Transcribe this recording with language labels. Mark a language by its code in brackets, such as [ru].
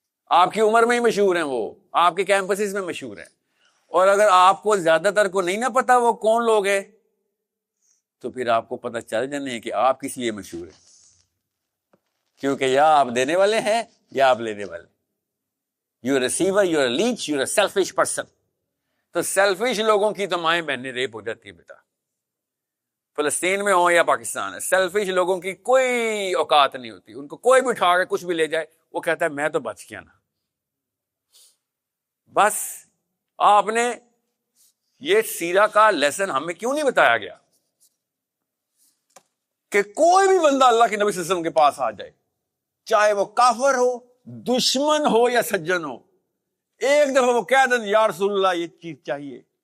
[ur] آپ کی عمر میں ہی مشہور ہیں, وہ آپ کے کیمپسز میں مشہور ہیں. اور اگر آپ کو زیادہ تر کو نہیں نہ پتا وہ کون لوگ ہیں, تو پھر آپ کو پتہ چل جانے کہ آپ کس لیے مشہور ہیں. کیونکہ یا آپ دینے والے ہیں یا آپ لینے والے. [en] You a receiver, you a leech, you a selfish person. [ur] تو سیلفش لوگوں کی تو مائیں بہنیں ریپ ہو جاتی ہے بیٹا, فلسطین میں ہو یا پاکستان ہے. سیلفش لوگوں کی کوئی اوقات نہیں ہوتی, ان کو کوئی بھی اٹھا کے کچھ بھی لے جائے وہ کہتا ہے میں تو بچ گیا نا. بس آپ نے یہ سیرہ کا لیسن ہمیں کیوں نہیں بتایا گیا کہ کوئی بھی بندہ اللہ کے نبی صلی اللہ علیہ وسلم کے پاس آ جائے, چاہے وہ کافر ہو, دشمن ہو یا سجن ہو, ایک دفعہ وہ کہہ دیں یا رسول اللہ یہ چیز چاہیے.